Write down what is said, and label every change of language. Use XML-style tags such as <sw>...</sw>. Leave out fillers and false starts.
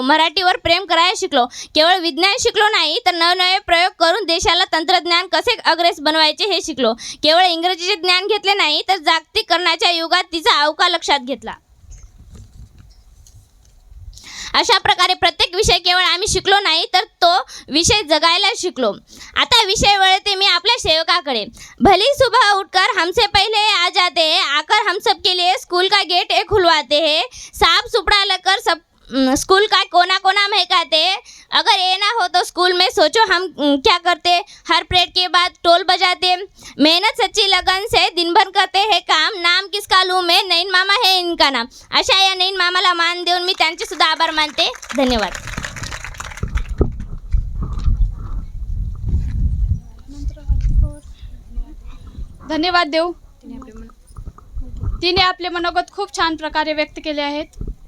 <mr>मराठीवर प्रेम करायला शिकलो. केवळ विज्ञान शिकलो नाही तर नवनवे प्रयोग करून देशाला तंत्रज्ञान कसे अग्रेस बनवायचे हे शिकलो. केवळ इंग्रजीचे ज्ञान घेतले नाही तर जागतिकीकरणाच्या युगात तिचा अवकाश लक्षात घेतला. अशा प्रकारे प्रत्येक विषय केवळ आम्ही शिकलो नाही तर तो विषय जगायला शिकलो. आता विषय वळते मी आपल्या सेवकाकडे.</mr> <hi>भली सुबह उठकर हमसे पहले आ जाते हैं, आकर हम सब के लिए स्कूल का गेट खुलवाते हैं. साफ सुपड़ा लेकर स्कूल का कोना कोना महकाते। अगर ये ना हो तो स्कूल में सोचो हम क्या करते। हर परेड के बाद टोल बजाते, मेहनत सच्ची लगन से दिन भर करते हैं काम। नाम किसका लूँ मैं, नईन मामा है इनका नाम।</hi> <mr>अशा या नईन मामाला मान देऊन मी त्यांचे सुद्धा आभार मानते. धन्यवाद. धन्यवाद देऊ. तिने आपले मनोगत खूप छान प्रकारे व्यक्त केले आहेत.</mr>